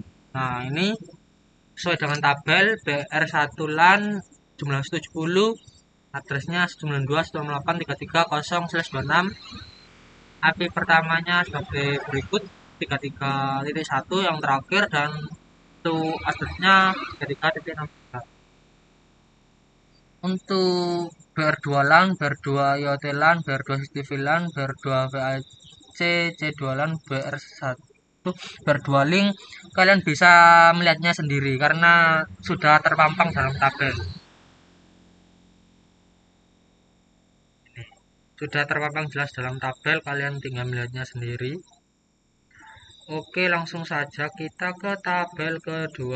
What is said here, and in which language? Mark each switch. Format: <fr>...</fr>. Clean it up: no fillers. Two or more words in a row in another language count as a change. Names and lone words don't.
<id>Nah, ini sesuai dengan tabel BR1 LAN jumlah 70, addressnya 192.168.33.0/26. IP pertamanya sebagai berikut 33.1 yang terakhir, dan untuk addressnya 33.63. Untuk BR2 LAN, BR2 IoT LAN, BR2 CCTV LAN, BR2 VAC, C2 LAN, BR1, BR2 link. Kalian bisa melihatnya sendiri karena sudah terpampang dalam tabel. Sudah terpampang jelas dalam tabel, kalian tinggal melihatnya sendiri. Oke, langsung saja kita ke tabel kedua.</id>